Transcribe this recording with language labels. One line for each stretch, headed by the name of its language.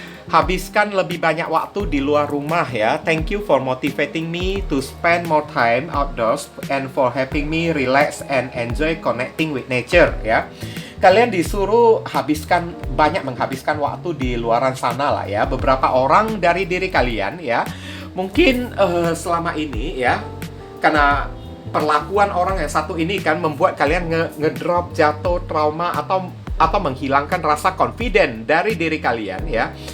Indonesian: Habiskan lebih banyak waktu di luar rumah ya.
English: Thank you for motivating me to spend more time outdoors and for helping me relax and enjoy connecting with nature ya.
Indonesian: Kalian disuruh menghabiskan waktu di luaran sana lah ya. Beberapa orang dari diri kalian ya, mungkin selama ini ya, karena perlakuan orang yang satu ini kan membuat kalian ngedrop, jatuh, trauma, atau menghilangkan rasa confident dari diri kalian ya.